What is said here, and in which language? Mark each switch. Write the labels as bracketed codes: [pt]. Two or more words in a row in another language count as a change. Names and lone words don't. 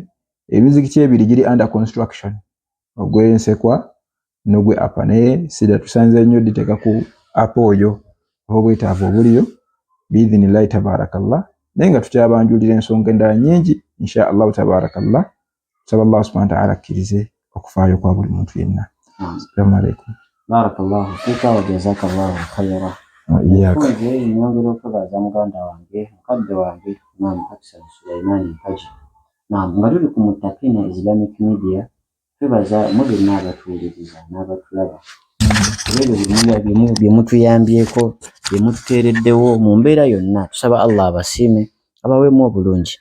[lg] Emizikiti ebiri giri [en] under construction [lg] ogw'Ensekwa n'ogwe Apa naye sida tusanze nnyo diteeka ku Apa oyo obwetaavu obuliyo [ar] بإذن الله تبارك الله [lg] naye nga tukyabanjulira ensonga endala nnyingi [ar] إن شاء الله تبارك الله [lg] saba Allah [ar] سبحانه وتعالى [lg] akkirize okufaayo kwa buli muntu yenna. [ar] السلام عليكم. بارك الله فيك وجزاك الله خيرا. Iyaka. [lg] Nyongera okubaza muganda wange mukadde wange Imam Hassan Sulaiman Haji. Nga tuli ku Muttaqina Islamic Media twebaza mu byonna abatuwuliriza n'abatulaba. Ebyo bye mutuyambyeko bye mututeereddewo mu mbeera yonna tusaba Allah abasiime abaweemu obulungi.